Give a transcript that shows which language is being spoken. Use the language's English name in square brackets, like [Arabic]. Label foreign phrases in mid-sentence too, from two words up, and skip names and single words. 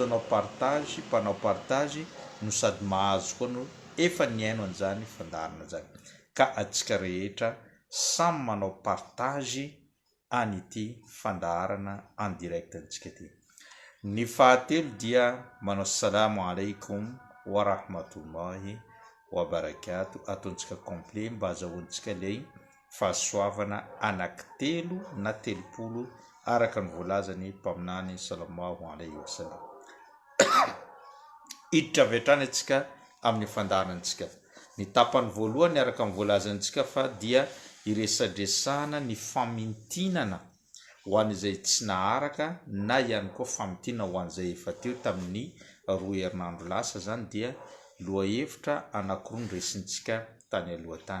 [Malagasy] anao partage mpanao partage no sady mahazo koa no efa niaino an'izany fandaharana zany ka atsika rehetra samy manao partage an'ity fandaharana [French] en direct [Malagasy] antsika ity ny fahatelo dia manao [Arabic] السلام عليكم ورحمة الله وبركاته [Malagasy] ataontsika complet mba azahoantsika ilay fahasoavana anankitelo na 30 araka ny voalazany mpaminany [Arabic] صلى الله عليه وسلم [Malagasy] iditra vetrany atsika amin'ny fandaharantsika ny tapany voalohany araka ny voalazantsika fa dia iresadresana ny famintinana ho an'izay tsy naharaka na ihany koa famintina ho an'izay efa teo tamin'ny roa herinandro lasa zany dia lohahevitra anankiroa ny resintsika tany aloha tany.